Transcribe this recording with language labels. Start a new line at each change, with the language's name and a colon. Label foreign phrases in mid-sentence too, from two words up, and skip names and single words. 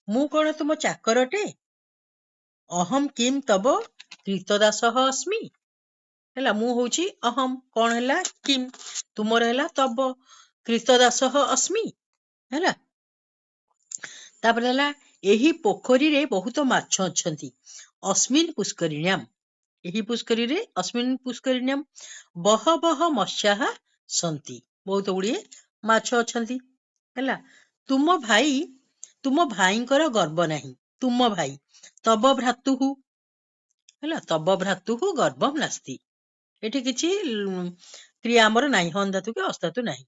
Odia: ମୁଁ କଣ ତୁମ ଚାକରଟେ?
Sanskrit: ଅହମ୍ କିମ୍ ତବ କ୍ରୀତଦାସଃ अस्मि।
Odia: ହେଲା, ମୁଁ ହଉଛି ଅହମ୍, କଣ ହେଲା? କିମ୍, ତୁମର ହେଲା ତବ,
Sanskrit: କ୍ରୀତଦାସଃ अस्मि।
Odia: ହେଲା, ତାପରେ ହେଲା, ଏହି ପୋଖରୀରେ ବହୁତ ମାଛ ଅଛନ୍ତି।
Sanskrit: अस्मिन् पुष्करिण्याम्,
Odia: ଏହି ପୁଷ୍କରିଣୀରେ,
Sanskrit: अस्मिन् पुष्करिण्याम् ବହବହ ମତ୍ସ୍ୟାଃ ସନ୍ତି,
Odia: ବହୁତ ଗୁଡିଏ ମାଛ ଅଛନ୍ତି। ହେଲା, ତୁମ ଭାଇଙ୍କର ଗର୍ବ ନାହିଁ। ତୁମ ଭାଇ,
Sanskrit: ତବ ଭ୍ରାତୁଃ। ହେଲା, ତବ ଭ୍ରାତୁଃ ଗର୍ଭମ୍ ନାସ୍ତି।
Odia: ଏଠି କିଛି କ୍ରିୟା ଆମର ନାହିଁ, ହନ୍ ଧାତୁ କି ଅସ୍ ଧାତୁ ନାହିଁ।